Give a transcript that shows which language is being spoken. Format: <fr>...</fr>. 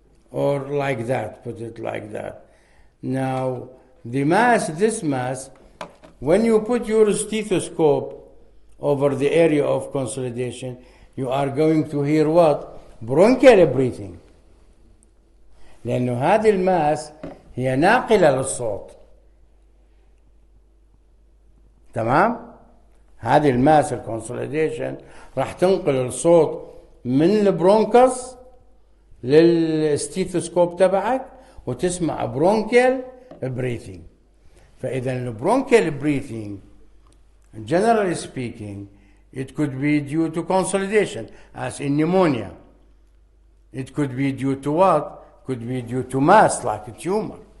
<en>Or like that, put it like that. Now, the mass, this mass, when you put your stethoscope over the area of consolidation, you are going to hear what? Bronchial breathing.</en> <ar>لأنه هذه الماس هي ناقلة للصوت. تمام؟ هذه الماس الكونسوليديشن راح تنقل الصوت من البرونكس للستيثوسكوب تبعك وتسمع برونكيال بريثينج. فإذا</ar> <en>البرونكيال breathing generally speaking it could be due to consolidation as in pneumonia. It could be due to what? Could be due to mass like a tumor.</en>